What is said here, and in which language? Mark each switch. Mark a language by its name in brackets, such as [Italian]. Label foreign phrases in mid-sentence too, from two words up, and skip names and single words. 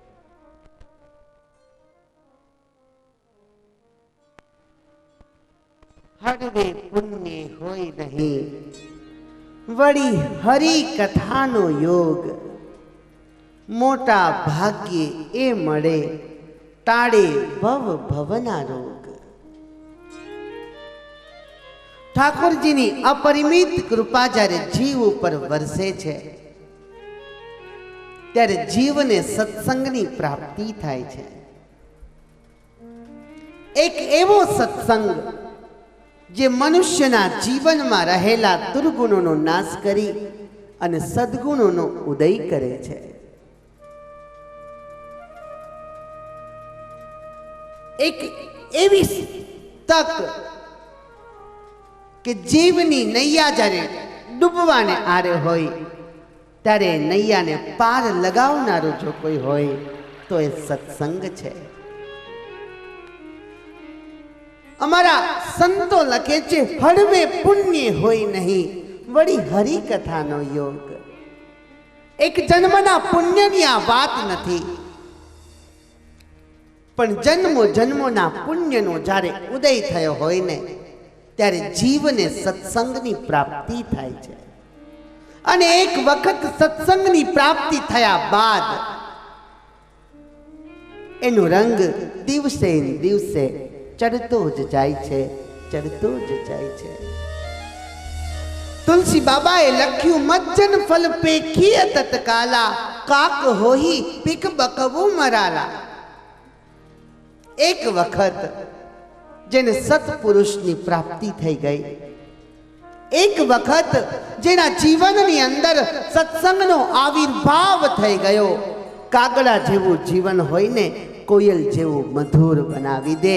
[Gujarati] હળવે પુણ્ય હોય નહીં વળી હરિ કથાનો યોગ મોટા ભાગ્યે એ મળે ટાડે ભવ ભવના રોગ। ઠાકુર જી ની અપરિમિત કૃપા જારે જીવ પર વરસે છે ત્યારે જીવ ને સત્સંગની પ્રાપ્તિ થાય છે। એક એવો સત્સંગ જે મનુષ્યના જીવન મેં રહેલા દુર્ગુણો નાશ કરી અને સદ્ગુણો ઉદય કરે છે। એક એવી તક કે જીવની નૈયા જારે ડૂબવાને આરે હોય ત્યારે નૈયા ને પાર લગાવનારો જો કોઈ હોય તો એ સત્સંગ છે। અમારા સંતો લખે છે હળવે પુણ્ય હોય નહીં વડી હરિ કથાનો યોગ। એક જન્મના પુણ્યની આ વાત નથી પણ જન્મો જન્મોના પુણ્યનો જારે ઉદય થયો હોય ને ત્યારે જીવને સત્સંગની પ્રાપ્તિ થાય છે। અને એક વખત સત્સંગની પ્રાપ્તિ થયા બાદ એનો રંગ દિવસે દિવસે ચઢતો જ જાય છે ચડતો જ જાય છે. તુલસી બાબાએ લખ્યું, [Awadhi] मज्जन फल पेखीए तत्काला, काक होही पीक बकवुं मराला. [Gujarati] એક વખત જેને સત્પુરુષની પ્રાપ્તિ થઈ ગઈ, એક વખત જેના જીવનની અંદર સત્સંગનો આવિર્ભાવ થઈ ગયો, કાગડા જેવું જીવન હોય ને કોયલ જેવું મધુર બનાવી દે.